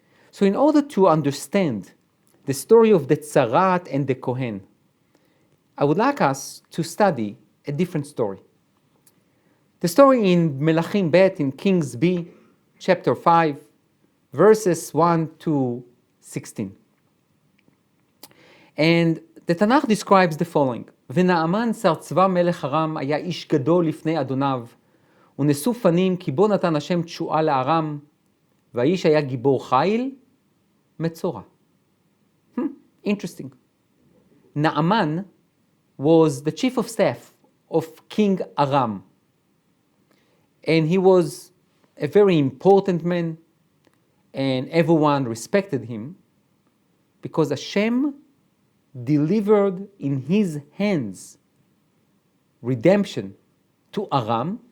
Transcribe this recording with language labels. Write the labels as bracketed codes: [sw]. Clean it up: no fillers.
[en] So in order to understand the story of the tzaraat and the Kohen, I would like us to study a different story. The story in Melachim Beit, in Kings B, chapter 5, verses 1 to 16. And the Tanakh describes the following. [he] ונעמן שר צבא מלך ארם היה איש גדול לפני אדוניו, ונשוא פנים כי בו נתן השם תשועה לארם, והאיש היה גיבור חיל, מצורע. [en] Interesting. Naaman was the chief of staff of King Aram. And he was a very important man, and everyone respected him because Hashem delivered in his hands redemption to Aram.